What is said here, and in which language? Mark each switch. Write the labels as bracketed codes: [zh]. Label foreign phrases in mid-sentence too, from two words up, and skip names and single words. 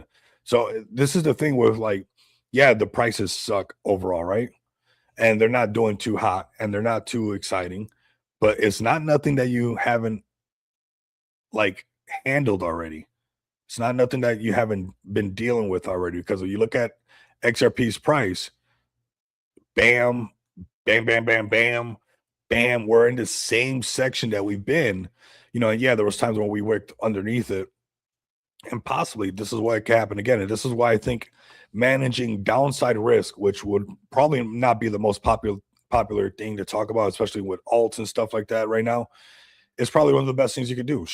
[en] So this is the thing with like, yeah, the prices suck overall, right? And they're not doing too hot and they're not too exciting, but it's not nothing that you haven't like handled already. It's not nothing that you haven't been dealing with already. Because when you look at XRP's price, bam, bam, bam, bam, bam, bam, we're in the same section that we've been. You know, and yeah, there was times when we worked underneath it. And possibly this is why it could happen again. And this is why I think managing downside risk, which would probably not be the most popular thing to talk about, especially with alts and stuff like that right now, is probably one of the best things you could do.